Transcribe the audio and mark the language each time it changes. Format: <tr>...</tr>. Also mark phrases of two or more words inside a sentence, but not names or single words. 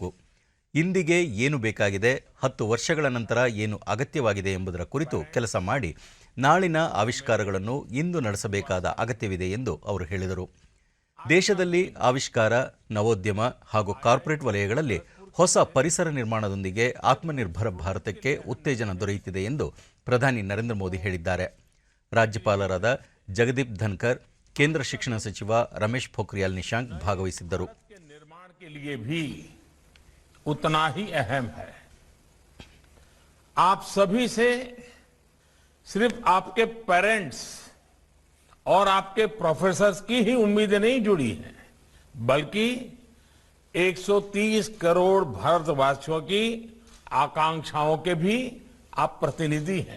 <kn>ಇಂದಿಗೆ ಏನು ಬೇಕಾಗಿದೆ, 10 ವರ್ಷಗಳ ನಂತರ ಏನು ಅಗತ್ಯವಾಗಿದೆ ಎಂಬುದರ ಕುರಿತು ಕೆಲಸ ಮಾಡಿ ನಾಳಿನ ಆವಿಷ್ಕಾರಗಳನ್ನು ಇಂದು ನಡೆಸಬೇಕಾದ ಅಗತ್ಯವಿದೆ ಎಂದು ಅವರು ಹೇಳಿದರು. ದೇಶದಲ್ಲಿ ಆವಿಷ್ಕಾರ, ನವೋದ್ಯಮ ಹಾಗೂ ಕಾರ್ಪೊರೇಟ್ ವಲಯಗಳಲ್ಲಿ ಹೊಸ ಪರಿಸರ ನಿರ್ಮಾಣದೊಂದಿಗೆ ಆತ್ಮನಿರ್ಭರ ಭಾರತಕ್ಕೆ ಉತ್ತೇಜನ ದೊರೆಯುತ್ತಿದೆ ಎಂದು ಪ್ರಧಾನಿ ನರೇಂದ್ರ ಮೋದಿ ಹೇಳಿದ್ದಾರೆ. ರಾಜ್ಯಪಾಲರಾದ ಜಗದೀಪ್ ಧನ್ಕರ್, ಕೇಂದ್ರ ಶಿಕ್ಷಣ ಸಚಿವ ರಮೇಶ್ ಪೋಖ್ರಿಯಾಲ್ ನಿಶಂಕ್ ಭಾಗವಹಿಸಿದ್ದರು.</kn> <hi>निर्माण के लिए भी उतना ही अहम है. आप सभी से सिर्फ आपके पेरेंट्स और आपके प्रोफेसर्स की ही उम्मीदें नहीं जुड़ी हैं, बल्कि 130 करोड़ भारतवासियों की आकांक्षाओं के भी आप प्रतिनिधि हैं.</hi>